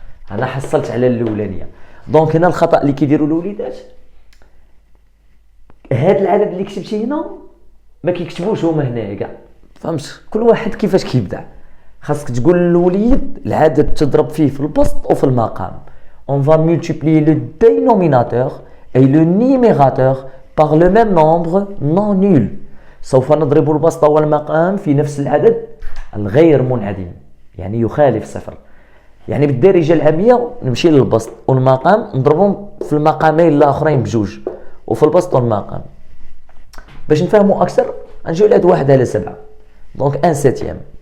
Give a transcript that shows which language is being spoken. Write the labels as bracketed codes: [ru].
[ar] انا حصلت على الاولانيه. دونك هنا الخطا اللي كيديروا الوليدات، هاد العدد اللي كتبتي هنا ما كيكتبوش هما هنايا كاع، فهمت؟ كل واحد كيفاش كيبدع. خاصك تقول للوليد العدد تضرب فيه في البسط وفي المقام. [fr] On va multiplier le dénominateur et le numérateur par le même nombre non nul. [ar] سوف نضرب البسط والمقام في نفس العدد الغير منعدم، يعني يخالف صفر. يعني بالدارجه العاميه نمشي للبسط والمقام نضربهم في المقامين الاخرين بجوج وفي البسط والمقام. باش نفهموا اكثر نجيو لهاد 1 على 7. دونك 1 سيتيام.